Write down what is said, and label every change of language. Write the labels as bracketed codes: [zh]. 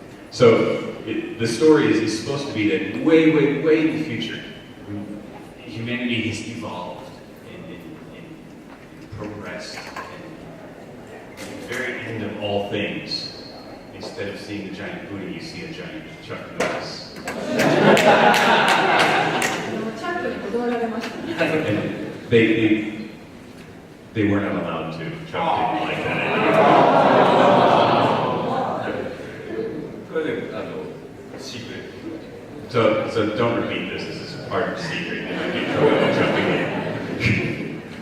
[en] So the story is supposed to be that way, way, way in the future, humanity has evolved and progressed. And at the very end of all things, instead of seeing the giant Buddha, you see a giant Chuck Norris. [ja] チャックに断られましたね。 [en] And they were not allowed to. Chuck didn't like that idea. [ja] これでシークレット [en] So don't repeat this. This is part of the secret. You might be in trouble with jumping in.